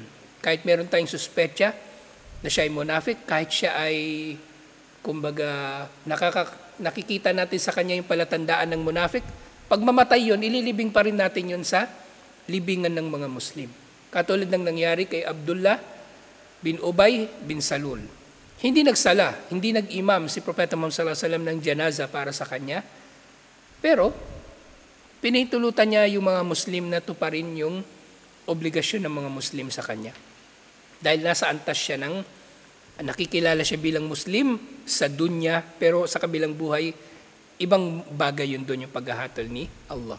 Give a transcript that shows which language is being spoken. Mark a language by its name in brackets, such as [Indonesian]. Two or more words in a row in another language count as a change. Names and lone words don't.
[Filipino] Kahit meron tayong suspetya na siya ay munafik, kahit siya ay, kumbaga, nakikita natin sa kanya yung palatandaan ng munafik, pag mamatay yun, ililibing pa rin natin yun sa libingan ng mga Muslim. Katulad ng nangyari kay Abdullah bin Ubay bin Salul. Hindi nagsala, hindi nag-imam si Propeta Muhammad [Arabic] صلى الله عليه وسلم [Filipino] ng janaza para sa kanya. Pero, pinitulutan niya yung mga Muslim na tuparin yung obligasyon ng mga Muslim sa kanya. Dahil nasa antas siya ng nakikilala siya bilang Muslim sa dunya, pero sa kabilang buhay, ibang bagay yun doon yung paghahatol ni Allah.